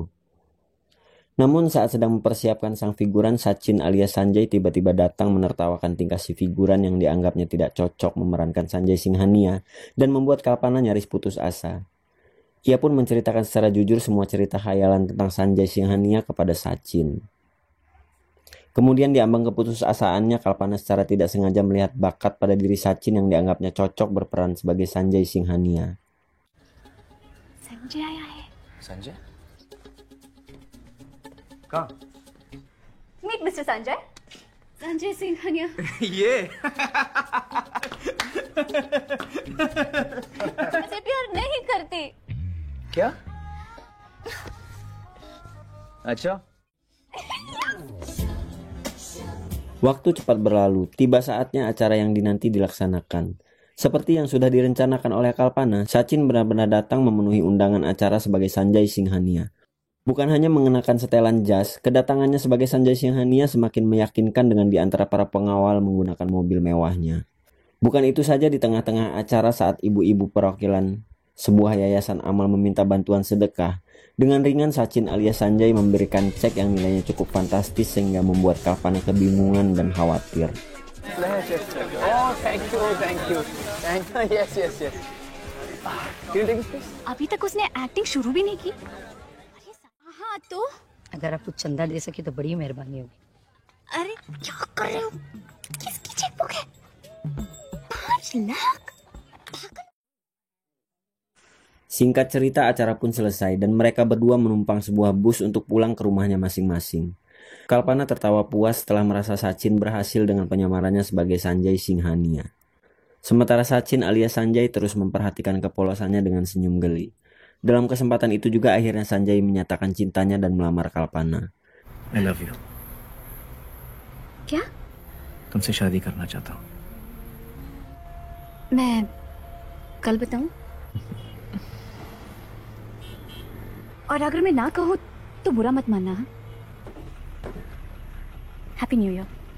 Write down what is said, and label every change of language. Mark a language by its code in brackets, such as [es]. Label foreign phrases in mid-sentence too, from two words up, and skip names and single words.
[id] Namun saat sedang mempersiapkan sang figuran, Sachin alias Sanjay tiba-tiba datang menertawakan tingkah si figuran yang dianggapnya tidak cocok memerankan Sanjay Singhania dan membuat Kalpana nyaris putus asa. Ia pun menceritakan secara jujur semua cerita khayalan tentang Sanjay Singhania kepada Sachin. Kemudian di ambang keputusasaannya, Kalpana secara tidak sengaja melihat bakat pada diri Sachin yang dianggapnya cocok berperan sebagai Sanjay Singhania. [hi] संजय आया है। संजय कहाँ? [en] Meet mister Sanjay. Sanjay Singhania. [hi] ये ऐसे प्यार नहीं करती। क्या? अच्छा [id] Waktu cepat berlalu, tiba saatnya acara yang dinanti dilaksanakan. Seperti yang sudah direncanakan oleh Kalpana, Sachin benar-benar datang memenuhi undangan acara sebagai Sanjay Singhania. Bukan hanya mengenakan setelan jas, kedatangannya sebagai Sanjay Singhania semakin meyakinkan dengan di antara para pengawal menggunakan mobil mewahnya. Bukan itu saja, di tengah-tengah acara saat ibu-ibu perwakilan sebuah yayasan amal meminta bantuan sedekah, dengan ringan Sachin alias Sanjay memberikan cek yang nilainya cukup fantastis sehingga membuat Kalpana kebingungan dan khawatir. [en] Oh, thank you. Yes. Can you take this, please? [hi] अभी तक उसने एक्टिंग शुरू भी नहीं की। हाँ तो अगर आप कुछ चंदा दे सके तो बड़ी मेहरबानी होगी। अरे क्या कर रहे हो? किसकी चेकबुक है? 5 लाख? [id] Singkat cerita, acara pun selesai dan mereka berdua menumpang sebuah bus untuk pulang ke rumahnya masing-masing. Kalpana tertawa puas setelah merasa Sachin berhasil dengan penyamarannya sebagai Sanjay Singhania. Sementara Sachin alias Sanjay terus memperhatikan kepolosannya dengan senyum geli. Dalam kesempatan itu juga akhirnya Sanjay menyatakan cintanya dan melamar Kalpana. [en] I love you. [hi] क्या? तुमसे शादी करना चाहता हूँ. मैं कल बताऊं? और अगर मैं ना कहूँ तो बुरा मत मानना. [en] Happy New Year.